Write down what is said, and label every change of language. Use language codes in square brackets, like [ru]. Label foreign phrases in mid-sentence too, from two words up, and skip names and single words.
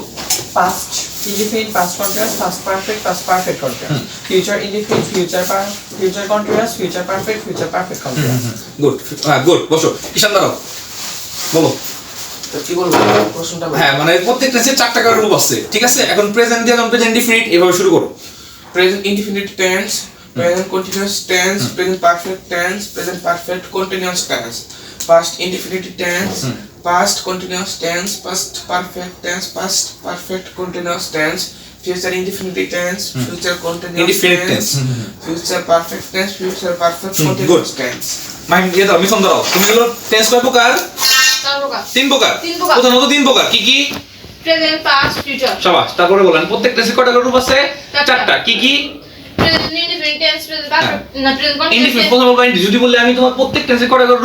[en] past indefinite, past continuous, past perfect, past perfect continuous. future indefinite, future continuous, future perfect, future perfect continuous. [bn] গুড। হ্যাঁ, গুড। বসো। কিষান দাঁড়াও। বলো। তো কি বলবো প্রশ্নটা? হ্যাঁ, মানে প্রত্যেক টেন্সের চারটা করে রূপ আছে, ঠিক আছে? এখন প্রেজেন্ট দিয়ে যখন [en] present indefinite [bn] এভাবে শুরু করো। [en] Present indefinite tense, present continuous tense, present perfect tense, present perfect continuous tense, past indefinite tense, past continuous tense, past perfect tense, past perfect continuous tense, future indefinite tense, future continuous Indefinite tense, future perfect tense, future perfect continuous tense. [bn] মাইন্ড দিয়ে দাও, মিশন দাও। তুমি হলো টেন্স কয় প্রকার? তিন প্রকার। প্রধানত তিন প্রকার। কি কি? [en] present, past, future. [bn] শাবাশ। তারপরে বলেন প্রত্যেক টেন্সের কয়টা করে রূপ আছে? চারটা। কি কি? [en] present indefinite tense, present perfect, না present continuous. [bn] ইনডিফিনিট প্রথমে বলবো। যদি বললে আমি তোমার প্রত্যেক টেন্সের কয়টা করে রূপ?